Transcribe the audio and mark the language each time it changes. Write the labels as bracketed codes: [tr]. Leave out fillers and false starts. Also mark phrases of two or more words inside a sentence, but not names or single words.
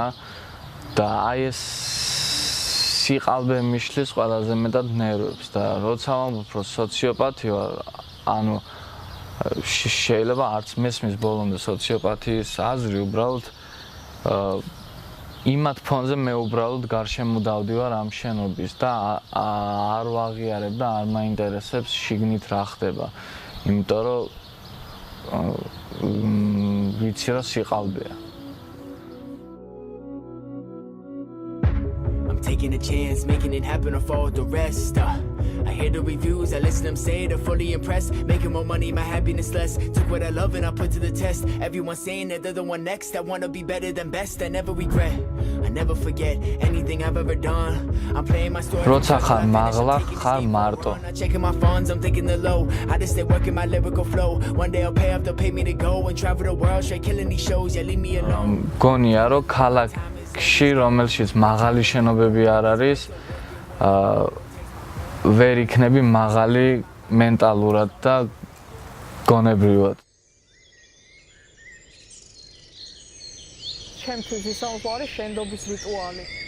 [ka] და აი ეს სიყალბე მიშლის ყველაზე მეტად ნერვებს და როცა ვამბობ რომ სოციოპათი ვარ, ანუ შეიძლება არც მესმის ბოლომდე სოციოპათიის აზრი, უბრალოდ იმათ ფონზე მე უბრალოდ გარშემო დავდივარ ამ შენობის და არ ვაღიარებ და არ მაინტერესებს შიგნით რა ხდება. იმიტომ რომ ვიცი რა სიყალბეა. [en] I'm taking a chance, making it happen or fall with the rest. I hear the reviews, I listen to them say they're fully impressed. Making more money, my happiness less. Took what I love and I put to the test. Everyone's saying that they're the one next. I wanna be better than best. I never regret. I never forget anything I've ever done. I'm playing my story. [ka] როცა ხარ მაღლა, ხარ მარტო. [en] I'm not checking my phones, I'm thinking the low. I just stay working my lyrical flow. One day I'll pay up, they'll pay me to go and travel the world, straight killing these shows. Yeah, leave me alone. [ka] გონია რომ ქალაქში რომელშიც მაღალი შენობები არ არის, ვერ იქნები მაღალი მენტალურად და გონებრივად. ჩემთვის ის არის შენდობის რიტუალი.